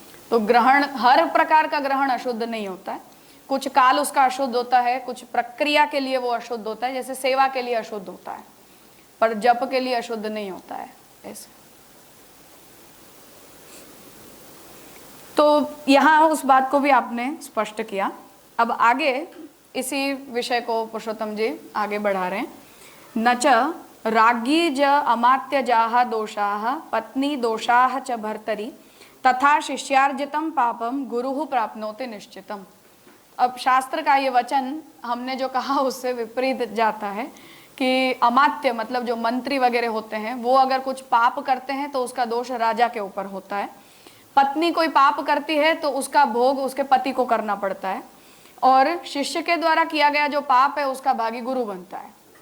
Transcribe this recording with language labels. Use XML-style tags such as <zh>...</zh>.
<hi>तो ग्रहण, हर प्रकार का ग्रहण अशुद्ध नहीं होता है। कुछ काल उसका अशुद्ध होता है, कुछ प्रक्रिया के लिए वो अशुद्ध होता है, जैसे सेवा के लिए अशुद्ध होता है, पर जप के लिए अशुद्ध नहीं होता है ऐसे। तो यहाँ उस बात को भी आपने स्पष्ट किया। अब आगे इसी विषय को पुरुषोत्तम जी आगे बढ़ा रहे हैं।</hi> <sa>न च राज्ञी ज अमात्यजाः दोषाः पत्नी दोषाः च भर्तरि तथा शिष्यार्जितं पापम गुरुः प्राप्नोति निश्चितम।</sa> <hi>अब शास्त्र का ये वचन हमने जो कहा उससे विपरीत जाता है कि अमात्य मतलब जो मंत्री वगैरह होते हैं वो अगर कुछ पाप करते हैं तो उसका दोष राजा के ऊपर होता है। पत्नी कोई पाप करती है तो उसका भोग उसके पति को करना पड़ता है, और शिष्य के द्वारा किया गया जो पाप है उसका भागी गुरु बनता है।</hi>